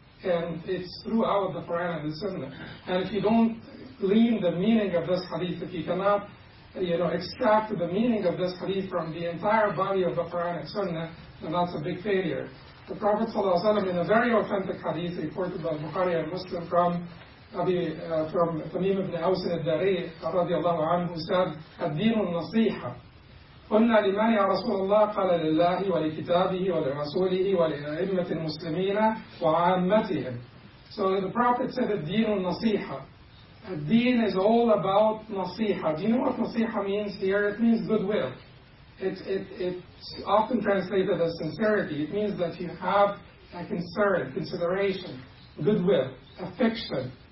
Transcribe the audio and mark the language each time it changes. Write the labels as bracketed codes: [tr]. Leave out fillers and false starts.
[en] And it's throughout the Quran and the Sunnah. And if you don't glean the meaning of this hadith, if you cannot, extract the meaning of this hadith from the entire body of the Quran and Sunnah, then that's a big failure. The Prophet ﷺ, in a very authentic hadith reported by Bukhari and Muslim from Tamim ibn Aws al-Dari, radiallahu anhu, who said, [ar] "الدين النصيحة." قلنا لمن يا رسول الله قال لله ولكتابه ولرسوله ولأئمة المسلمين وعامتهم. [en] So the Prophet said, [ar] الدين النصيحة. [en] الدين is all about نصيحة. Do you know what نصيحة means here? It means goodwill. It's often translated as sincerity. It means that you have a concern, consideration, goodwill, affection